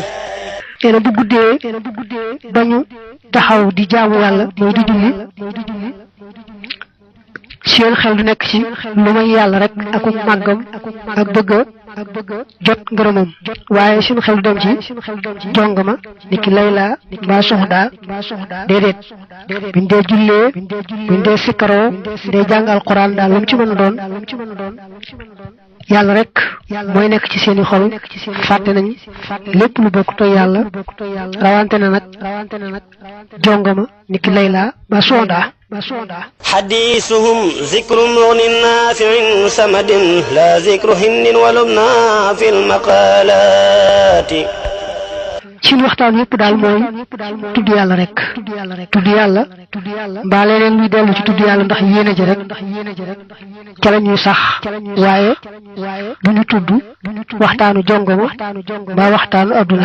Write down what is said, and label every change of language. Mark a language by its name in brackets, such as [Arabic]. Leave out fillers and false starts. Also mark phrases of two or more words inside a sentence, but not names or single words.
[Wolof] nee na bu guddee dañu taxaw di jaamu yàlla mooy di julli seen xel du nekk ci lu may yàlla rek ak màggam ak bëgg jot ngërëmam waaye seen xel du dem ci jongama ni ki Layla mbaa soxda déedéet buñ dee jullee buñ dee sikkaroo dee jàng alquran daal lu mu ci mën a doon yàlla rek mooy nekk ci seeni xol fàtte nañ lépp lu bokk to yàlla rawante na nag jongama ni ki Layla mbaa soxda [Arabic] حديثهم ذكر مغن نافع سمد لا ذكر هند ولبنى في المقالات [Wolof] seen waxtaan yépp daal mooy tudd yàlla rek tudd yàlla mbaa leneen luy dellu ci tudd yàlla ndax yéene ja rek ca la ñuy sax waaye du ñu tudd waxtaanu jongoma mbaa waxtaanu adduna